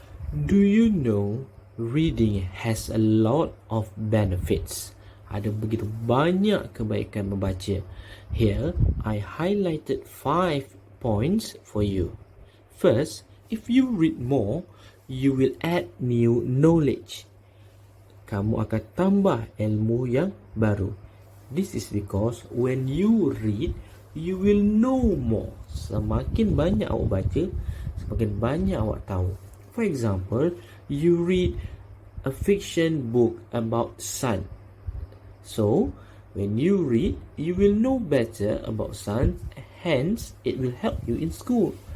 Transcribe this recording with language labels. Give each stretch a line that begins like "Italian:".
English: Do you know reading has a lot of benefits?
Malay: Ada begitu banyak kebaikan membaca.
English: Here, I highlighted 5 points for you. First, if you read more, you will add new knowledge.
Malay: Kamu akan tambah ilmu yang baru.
English: This is because when you read, you will know more.
Malay: Semakin banyak awak baca, semakin banyak awak tahu.
English: For example, you read a fiction book about sun. So, when you read, you will know better about sun, hence it will help you in school.